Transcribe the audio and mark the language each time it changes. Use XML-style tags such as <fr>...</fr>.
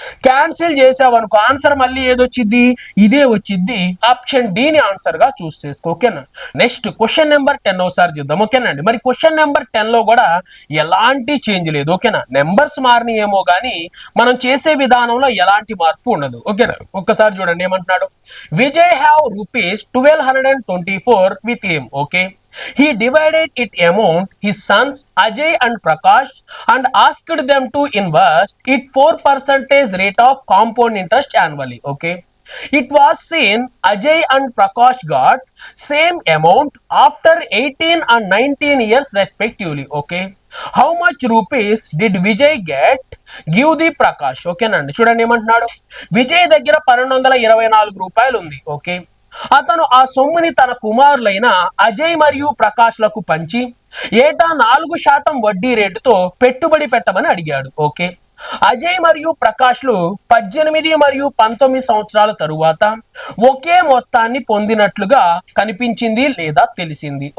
<te>Cancel చేసావనుకో answer మళ్ళీ ఏదొచ్చిద్ది? ఇదే వచ్చిద్ది, ఆప్షన్ డి ని ఆన్సర్ గా చూస్ చేసుకో, ఓకేనా? నెక్స్ట్ క్వశ్చన్ నెంబర్ 10 ఒకసారి చూద్దాం, ఓకేనా అండి? మరి క్వశ్చన్ నెంబర్ 10 లో కూడా ఎలాంటి చేంజ్ లేదు, ఓకేనా? నెంబర్స్ మారిని ఏమో కానీ మనం చేసే విధానంలో ఎలాంటి మార్పు ఉండదు, ఓకేనా? ఒక్కసారి చూడండి ఏమంటున్నాడు.</te> <en>Vijay have ₹1224 with him, okay? He divided it among his sons Ajay and Prakash and asked them to invest it 4% rate of compound interest annually, okay? It was seen Ajay and Prakash got same amount after 18 and 19 years respectively, okay? How much rupees did Vijay get? Give the Prakash,</en> <te>ఓకేనండి? చూడండి ఏమంటున్నాడు. విజయ్ దగ్గర 1224 రూపాయలు ఉంది, okay? అతను ఆ సొమ్ముని తన కుమారులైన అజయ్ మరియు ప్రకాష్లకు పంచి ఏటా 4% వడ్డీ రేటుతో పెట్టుబడి పెట్టమని అడిగాడు. ఓకే, అజయ్ మరియు ప్రకాష్లు 18 మరియు 19 సంవత్సరాల తరువాత ఒకే మొత్తాన్ని పొందినట్లుగా కనిపించింది లేదా తెలిసింది.</te>